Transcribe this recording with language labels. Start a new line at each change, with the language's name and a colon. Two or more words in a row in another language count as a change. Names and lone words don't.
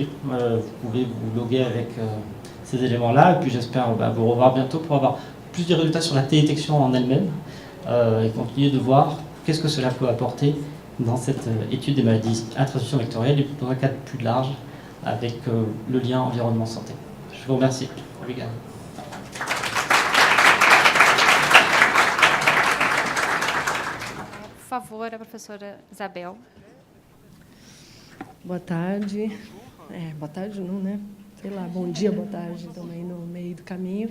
French: Vous pouvez vous loguer avec ces éléments-là, et puis j'espère vous revoir bientôt pour avoir plus de résultats sur la télédétection en elle-même, et continuer de voir qu'est-ce que cela peut apporter dans cette étude des maladies à transmission vectorielle, et dans un cadre plus large avec le lien environnement-santé. Je vous remercie.
Portuguese: Obrigado. Por favor, a professora Isabel. Boa tarde. Boa tarde não, né? Sei lá, bom dia, boa tarde, também no meio do caminho.